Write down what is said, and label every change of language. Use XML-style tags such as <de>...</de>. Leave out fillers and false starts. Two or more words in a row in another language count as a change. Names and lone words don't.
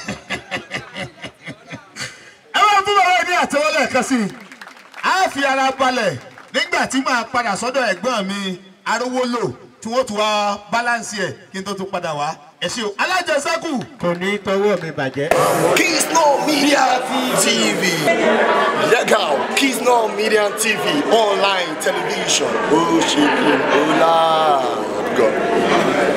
<yo>ẹ máa fún bàbá ní àtẹwọlé kan sí i á fi ara balẹ̀ nígbà tí màá padà sọ́dọ̀ ẹ̀gbọ́n mi Arówólò tí wọ́n tún wá báláǹsì ẹ̀ kí n tó tún padà wá ẹ ṣé o alájẹsẹ́kù. kò ní tọwọ́ mi bàjẹ́.</yo> <en>Keysnor Media TV. Check out Keysnor Media TV online television. Oh, shit, oh, God.</en>